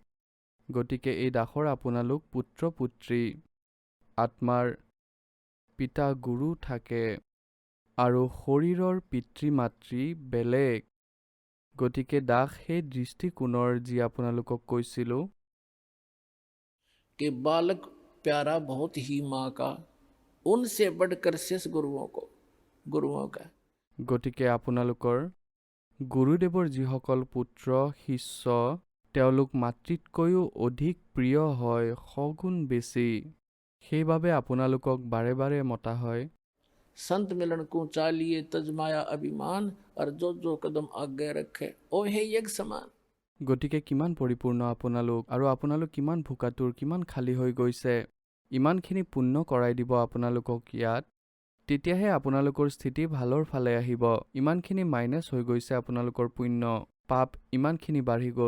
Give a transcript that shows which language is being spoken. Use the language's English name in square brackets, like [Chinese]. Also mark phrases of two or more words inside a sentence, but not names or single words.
[Assamese] গতিকে এই দাসৰ আপোনালোক পুত্ৰ পুত্ৰী। আত্মাৰ পিতা গুৰু থাকে আৰু শৰীৰৰ পিতৃ মাতৃ বেলেগ। গতিকে দাস সেই দৃষ্টিকোণৰ যি আপোনালোকক কৈছিলোঁ [Hindi] कि बालक प्यारा बहुत ही माँ का, उनसे बढ़कर शेष गुरुओं का। [Assamese] গতিকে আপোনালোকৰ গুৰুদেৱৰ যিসকল পুত্ৰ শিষ্য তেওঁলোক মাতৃতকৈও অধিক প্ৰিয় হয়, সগুণ বেছি। সেইবাবে আপোনালোকক বাৰে বাৰে মতা হয়। [Hindi] संत मिलन को चालिए तजमाया अभिमान, और जो जो कदम आगे रखे ओ है एक समान। [Assamese] গতিকে কিমান পৰিপূৰ্ণ আপোনালোক, আৰু আপোনালোক কিমান ভোকাতুৰ, কিমান খালী হৈ গৈছে। ইমানখিনি পুণ্য কৰাই দিব আপোনালোকক ইয়াত, তেতিয়াহে আপোনালোকৰ স্থিতি ভালৰ ফালে আহিব। ইমানখিনি মাইনাছ হৈ গৈছে আপোনালোকৰ পুণ্য, পাপ ইমানখিনি বাঢ়ি গ'ল।